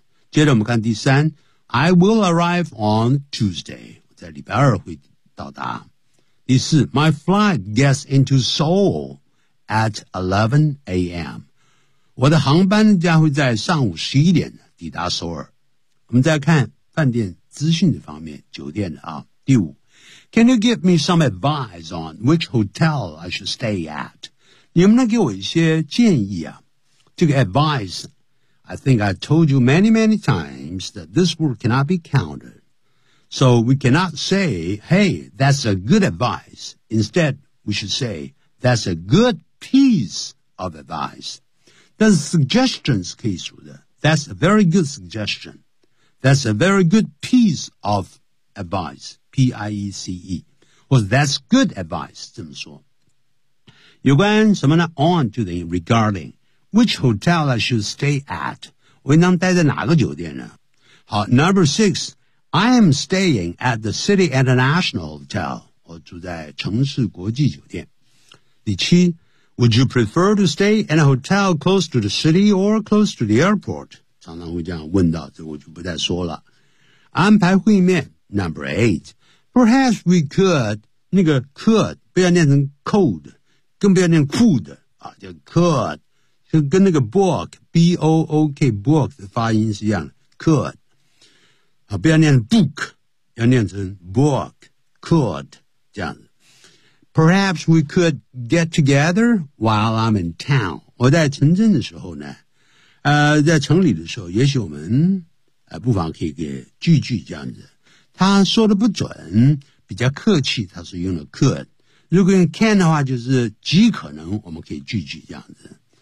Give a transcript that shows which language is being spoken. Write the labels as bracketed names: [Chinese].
[Chinese] 接着我们看第三 [English] I will arrive on Tuesday [Chinese] 在礼拜二会到达第四 [English] My flight gets into Seoul at 11 a.m. [Chinese] 我的航班将会在上午11点抵达首尔我们再看饭店资讯的方面酒店啊。第五 [English] Can you give me some advice on which hotel I should stay at [Chinese] 你能不能给我一些建议啊这个 [English] adviceI think I told you many, many times that this word cannot be counted. So we cannot say, hey, that's a good advice. Instead, we should say, that's a good piece of advice. [Chinese] 但是 [English] suggestions [Chinese] 可以说的 [English] That's a very good suggestion. That's a very good piece of advice. P-I-E-C-E. [Chinese] 或者 [English] that's good advice, [Chinese] 这么说。有关什么呢 [English] On to the regarding. Which hotel I should stay at? [Chinese] 我应当待在哪个酒店呢？ [English] 好 ,Number 6, I am staying at the City International Hotel. [Chinese] 我住在城市国际酒店。 [English] 第七 ,Would you prefer to stay in a hotel close to the city or close to the airport? [Chinese] 常常会这样问到这我就不再说了。安排会面 , [English] Number 8, Perhaps we could, [Chinese] 那个 could, 不要念成 could, 更不要念 could, 啊叫 could,跟那个 book, B-O-O-K, book 的发音是一样的 could 啊，不要念 book， 要念成 book， could 这样子。 [English] Perhaps we could get together while I'm in town。 [Chinese] 我在城镇的时候呢，在城里的时候，也许我们不妨可以给聚聚这样子。他说的不准，比较客气，他是用了 could。如果用 can 的话，就是极可能我们可以聚聚这样子。